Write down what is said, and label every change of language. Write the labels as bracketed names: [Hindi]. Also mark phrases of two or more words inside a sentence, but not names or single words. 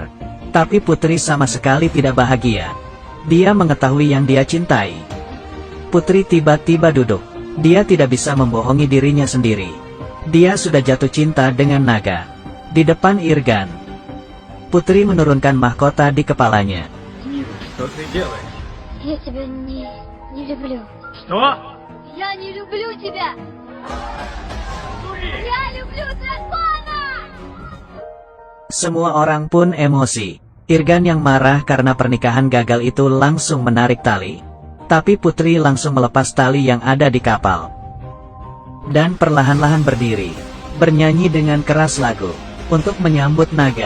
[Indonesian] Tapi putri sama sekali tidak bahagia. Dia mengetahui yang dia cintai. Putri tiba-tiba duduk. Dia tidak bisa membohongi dirinya sendiri. Dia sudah jatuh cinta dengan naga. Di depan Irgan, putri menurunkan mahkota di kepalanya. [Russian] Я тебя не люблю. Что? Я не люблю тебя. Я люблю дракона. [Indonesian] Semua orang pun emosi. Irgan yang marah karena pernikahan gagal itu langsung menarik tali. Tapi putri langsung melepas tali yang ada di kapal. Dan perlahan-lahan berdiri, bernyanyi dengan keras lagu, untuk menyambut naga.